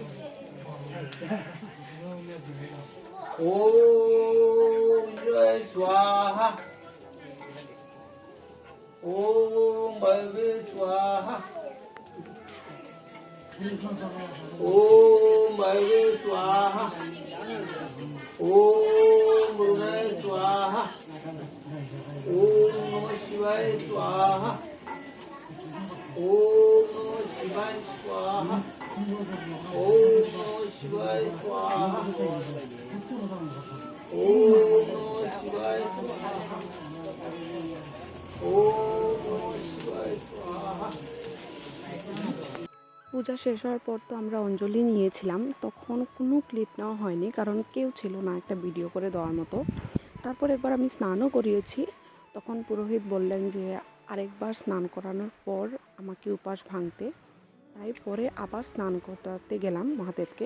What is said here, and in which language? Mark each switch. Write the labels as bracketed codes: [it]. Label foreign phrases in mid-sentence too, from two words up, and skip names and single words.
[sa] ওম জয় স্বাহা, ওম ভবে স্বাহা, ওম ভবে স্বাহা, ওম মুরগায় স্বাহা, ওম নমঃ শিবায় স্বাহা, ওম নমঃ শিবায় স্বাহা, ওম নমঃ শিবায় স্বাহা, ওম নমঃ শিবায় স্বাহা, ওম নমঃ শিবায় স্বাহা। [bn] পূজা শেষ হওয়ার পর তো আমরা অঞ্জলি নিয়েছিলাম, তখন কোনো ক্লিপ নেওয়া হয়নি কারণ কেউ ছিল না একটা ভিডিও করে দেওয়ার মতো। তারপর একবার আমি স্নানও করিয়েছি, তখন পুরোহিত বললেন যে আরেকবার স্নান করানোর পর আমাকে উপাস ভাঙতে, তাই পরে আবার স্নান করাতে গেলাম মহাদেবকে।